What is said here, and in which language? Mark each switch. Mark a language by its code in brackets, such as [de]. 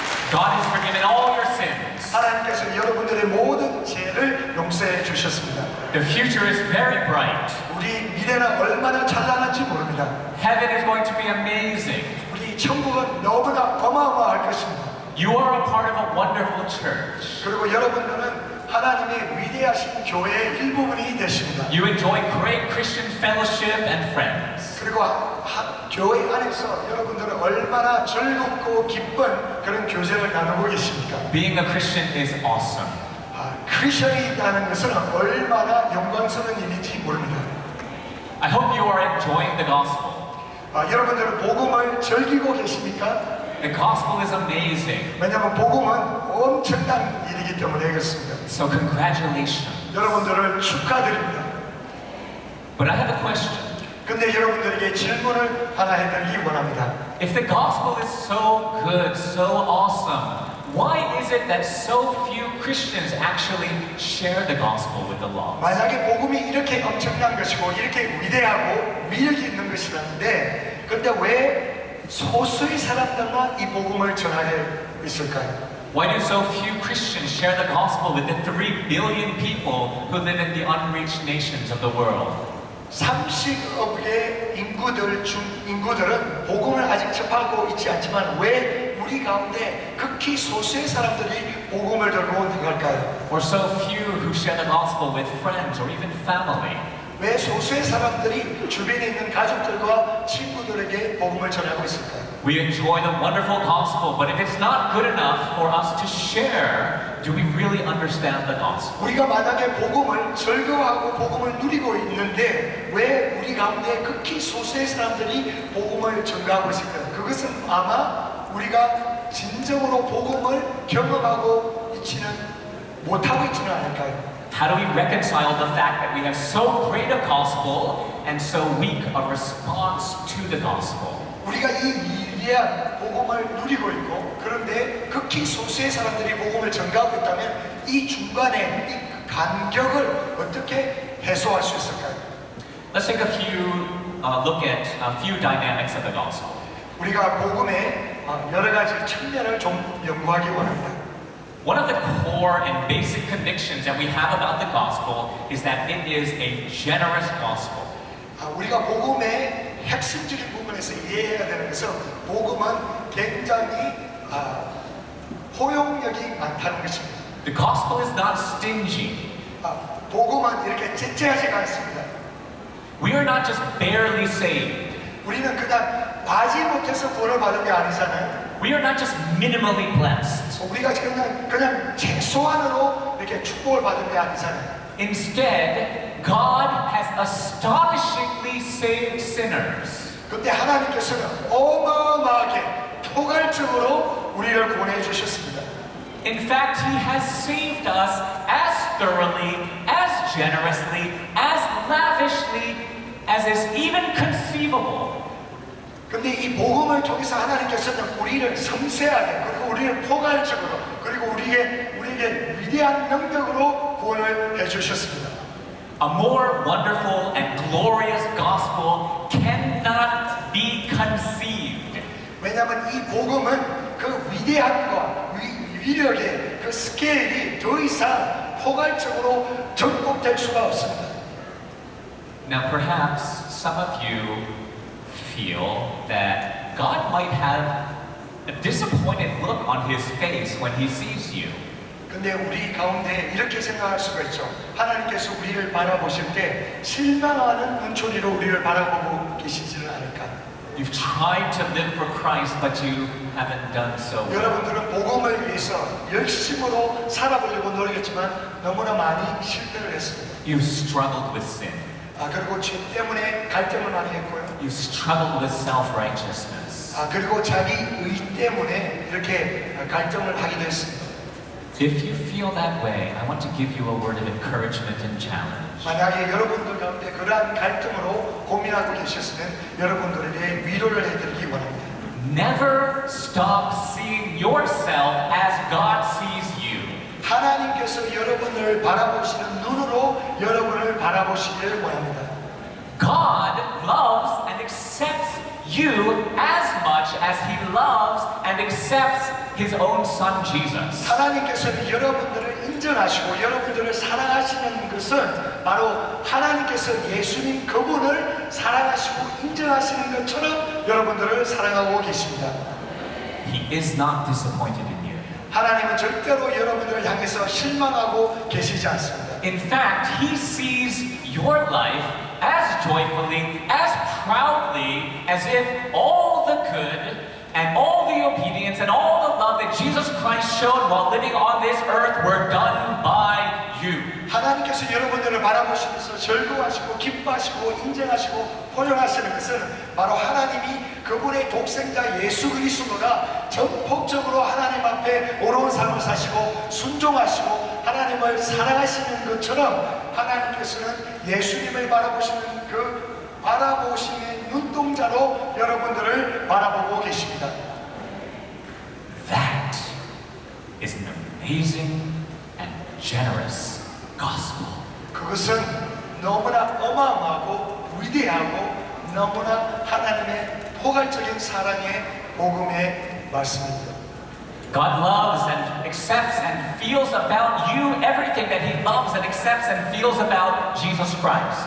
[en] God has forgiven all your sins. [ko] 하나님께서 여러분들의 모든 죄를 용서해 주셨습니다. [en] The future is very bright. [ko] 우리 미래는 얼마나 찬란한지 모릅니다. [en] Heaven is going to be amazing. [ko] 우리 천국은 너무나 어마어마할 것입니다. [en] You are a part of a wonderful church. [ko] 그리고 여러분들은 하나님의 위대하신 교회의 일부분이 되십니다. [en] You enjoy great Christian fellowship and friends. [ko] 그리고 교회 안에서 여러분들은 얼마나 즐겁고 기쁜 그런 교제를 나누고 계십니까? [en] Being a Christian is awesome. [ko] 크리스천이라는 것은 얼마나 영광스러운 일인지 모릅니다. [en] I hope you are enjoying the gospel. [ko] 여러분들은 복음을 즐기고 계십니까? [en] The gospel is amazing. [ko] 왜냐하면 복음은 엄청난 일이기 때문에 그렇습니다. [en] So congratulations. [ko] 여러분들을 축하드립니다. [en] But I have a question. [ko] 근데 여러분들에게 질문을 하나 해드리기 원합니다. [en] If the gospel is so good, so awesome, why is it that so few Christians actually share the gospel with the lost? [ko] 만약에 복음이 이렇게 엄청난 것이고 이렇게 위대하고 위력이 있는 것이라는데 근데 왜 소수의 사람들만 이 복음을 전하게 있을까요? [en] Why do so few Christians share the gospel with the 3 billion people who live in the unreached nations of the world? [ko] 30억의 인구들은 복음을 아직 접하고 있지 않지만 왜 우리 가운데 극히 소수의 사람들이 복음을 들고 나갈까요? [en] Or so few who share the gospel with friends or even family? [ko] 왜 소수의 사람들이 주변에 있는 가족들과 친구들에게 복음을 전하고 있을까요? [en] We enjoy the wonderful gospel, but if it's not good enough for us to share, do we really understand the gospel? [ko] 우리가 만약에 복음을 즐거워하고 복음을 누리고 있는데 왜 우리 가운데 극히 소수의 사람들이 복음을 전가하고 있을까요? 그것은 아마 우리가 진정으로 복음을 경험하고 못하고 있지는 않을까요? [en] How do we reconcile the fact that we have so great a gospel and so weak a response to the gospel? [ko] 우리가 이 위대한 복음을 누리고 있고 그런데 극히 소수의 사람들이 복음을 전가하고 있다면 이 중간에 이 간격을 어떻게 해소할 수 있을까요? [en] Let's take look at a few dynamics of the gospel. [ko] 우리가 복음의 여러 가지 측면을 좀 연구하기 원합니다. [en] One of the core and basic convictions that we have about the gospel is that it is a generous gospel. [ko] 우리가 복음의 핵심적인 부분에서 이해해야 되는 것은 복음은 굉장히 포용력이 많다는 것입니다. [en] The gospel is not stingy. [ko] 복음은 이렇게 째째하지가 않습니다. [en] We are not just barely saved. [ko] 우리는 그냥 바지 못해서 구원을 받은 게 아니잖아요. [en] We are not just minimally blessed. [ko] 우리가 그냥 최소한으로 이렇게 축복을 받은 게 아니잖아요. [en] Instead, God has astonishingly saved sinners. [ko] 근데 하나님께서는 어마어마하게 포괄적으로 우리를 구원해 주셨습니다. [en] In fact, He has saved us as thoroughly, as generously, as lavishly as is even conceivable. [ko] 근데 이 복음을 통해서 하나님께서는 우리를 섬세하게 그리고 우리를 포괄적으로 그리고 우리에게 위대한 능력으로 구원을 해주셨습니다. [en] A more wonderful and glorious gospel cannot be conceived. [ko] 왜냐하면 이 복음은 그 위대함과 위력의 그 스케일이 더 이상 포괄적으로 정복될 수가 없습니다. [en] Now, perhaps some of you feel that God might have a disappointed look on His face when He sees you. [ko] 근데 우리 가운데 이렇게 생각할 수가 있죠. 하나님께서 우리를 바라보실 때 실망하는 눈초리로 우리를 바라보고 계시지는 않을까. [en] You've tried to live for Christ, but you haven't done so well. [ko] 여러분들은 복음을 위해서 열심으로 살아보려고 노력했지만 너무나 많이 실패를 했습니다. [en] You've struggled with sin. [ko] 그리고 죄 때문에 갈등을 많이 했고요. [en] You've struggled with self-righteousness. [ko] 그리고 자기 의 때문에 이렇게 갈등을 하기도 했습니다. [en] If you feel that way, I want to give you a word of encouragement and challenge. [ko] 만약에 여러분들 가운데 그러한 갈등으로 고민하고 계셨으면 여러분들에게 위로를 해드리기 원합니다. [en] Never stop seeing yourself as God sees you. [ko] 하나님께서 여러분을 바라보시는 눈으로 여러분을 바라보시기를 원합니다. [en] God loves and accepts you as much as He loves and accepts His own Son Jesus. [ko] 하나님께서는 여러분들을 인정하시고 여러분들을 사랑하시는 것은 바로 하나님께서 예수님 그분을 사랑하시고 인정하시는 것처럼 여러분들을 사랑하고 계십니다. [en] He is not disappointed in you. [ko] 하나님은 절대로 여러분들을 향해서 실망하고 계시지 않습니다. [en] In fact, He sees your life as joyfully, as proudly, as if all the good and all the obedience and all the love that Jesus Christ showed while living on this earth were done by you. [ko] 하나님께서 여러분들을 바라보시면서 즐거워하시고 기뻐하시고 인정하시고 포용하시는 것은 바로 하나님이 그분의 독생자 예수 그리스도가 전폭적으로 하나님 앞에 옳은 삶을 사시고 순종하시고 하나님을 사랑하시는 것처럼 하나님께서는 예수님을 바라보시는 그 바라보시는 눈동자로 여러분들을 바라보고 계십니다. [en] That is an amazing and generous gospel. [ko] 그것은 너무나 어마어마하고 위대하고 너무나 하나님의 포괄적인 사랑의 복음의 말씀입니다. [en] God loves and accepts and feels about you everything that He loves and accepts and feels about Jesus Christ.